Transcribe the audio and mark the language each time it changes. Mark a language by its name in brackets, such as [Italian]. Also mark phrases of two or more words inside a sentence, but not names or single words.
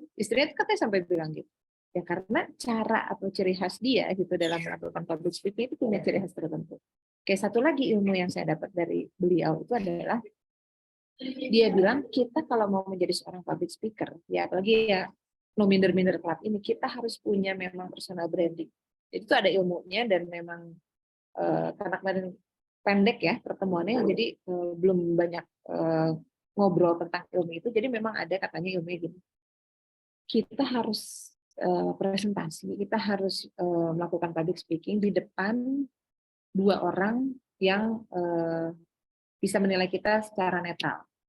[Indonesian] Istrinya itu katanya sampai bilang gitu. Ya karena cara atau ciri khas dia gitu dalam melakukan [English] public speaking [Indonesian] itu punya ciri khas tertentu. Kayak satu lagi ilmu yang saya dapat dari beliau itu adalah, dia bilang kita kalau mau menjadi seorang [English] public speaker, [Indonesian] ya apalagi ya no minder-minder club ini, kita harus punya memang [English] personal branding. [Indonesian] Jadi itu ada ilmunya, dan memang karena kemarin pendek ya pertemuannya, jadi belum banyak ngobrol tentang ilmu itu, jadi memang ada katanya ilmunya gitu. Kita harus presentasi, kita harus melakukan [English] public speaking [Indonesian] di depan dua orang yang bisa menilai kita secara netral.